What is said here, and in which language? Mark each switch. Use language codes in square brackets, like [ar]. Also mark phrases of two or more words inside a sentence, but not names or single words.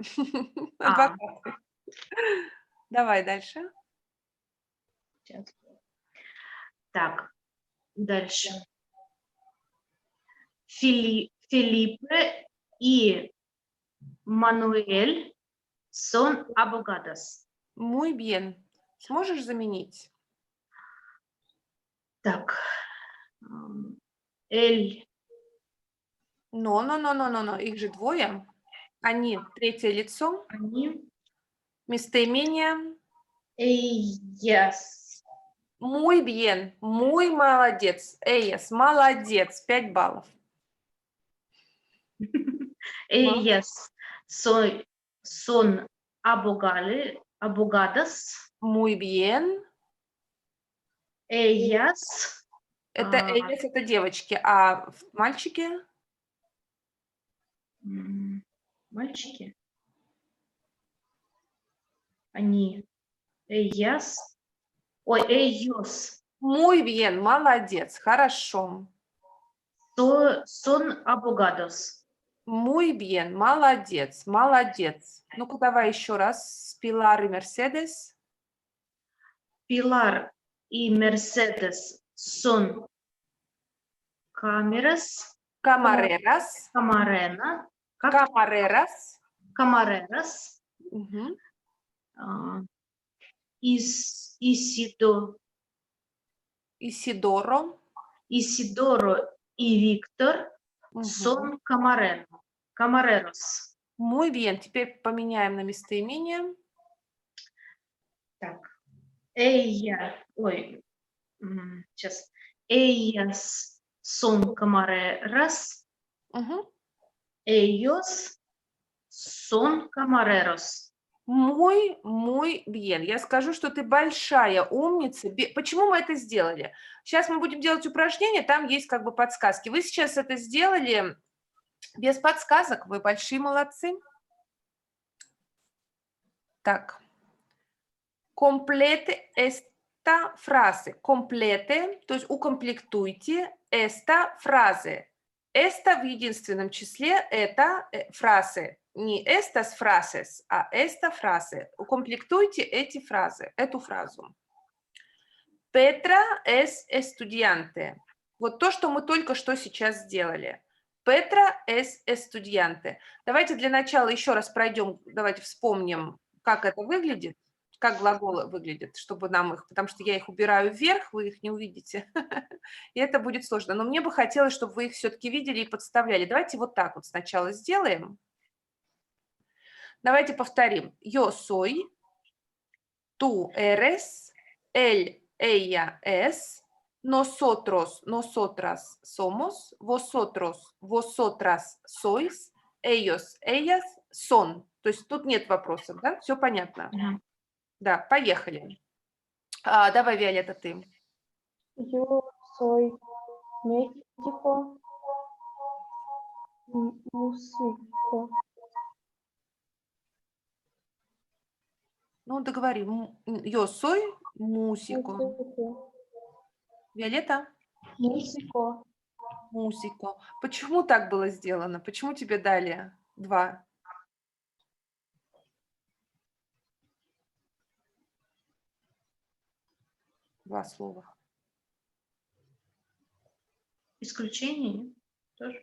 [ru] Адвокаты. Давай дальше. Сейчас. Так, дальше. [es] Филиппе и Мануэль son abogados. Muy bien. [ru] Сможешь заменить? Так. Эль. Но. Их же двое. Они третье лицо. Они. Местоимение. [es] Ellas. Muy bien. Muy [ru] молодец. Ellas. Молодец. 5 баллов. [es] Ellas son abogadas. Muy bien. Ellas. [ru] Это ellas, это девочки. А мальчики? Мальчики. Они. [es] Ellas. Ой, ellos. Muy bien. [ru] Молодец. Хорошо. [es] Son abogados. Muy bien. [ru] Молодец. Молодец. Ну-ка, давай еще раз. Пилар и Мерседес. [es] Pilar y Mercedes son camareras. Camareras. Camareras. Camareras. [ru] Угу. [es] Isidoro y Víctor son camareros. Muy bien. [ru] Теперь поменяем на местоимение. Так. Сейчас. [es] Ellas son camareras. [ru] Угу. [es] Ellos son camareros. Muy bien. [ru] Я скажу, что ты большая умница. Почему мы это сделали? Сейчас мы будем делать упражнение, там есть как бы подсказки. Вы сейчас это сделали без подсказок, вы большие молодцы. Так. [es] Complete esta frase. Complete, [ru] то есть укомплектуйте [es] esta frase. [ru] Esta в единственном числе это фразы. Не [es] estas frases, [ru] а [es] esta frase. [ru] Укомплектуйте эти фразы, эту фразу. [es] Petra es estudiante. [ru] Вот то, что мы только что сейчас сделали. [es] Petra es estudiante. [ru] Давайте для начала еще раз пройдем, давайте вспомним, как это выглядит, как глаголы выглядят, чтобы нам их, потому что я их убираю вверх, вы их не увидите, и это будет сложно. Но мне бы хотелось, чтобы вы их все-таки видели и подставляли. Давайте вот так вот сначала сделаем. Давайте повторим. [es] Yo soy, tú eres, él, ella es, nosotros, nosotras somos, vosotros, vosotras sois, ellos, ellas son. [ru] То есть тут нет вопросов, да? Все понятно? Мгм. Да, поехали. Давай, Виолетта, ты. [es] Yo soy México, músico. [ru] Ну, договори. [es] Yo soy músico. Músico. [ru] Виолетта? [es] Músico. Músico. [ru] Почему так было сделано? Почему тебе дали 2? Два слова. Исключение тоже.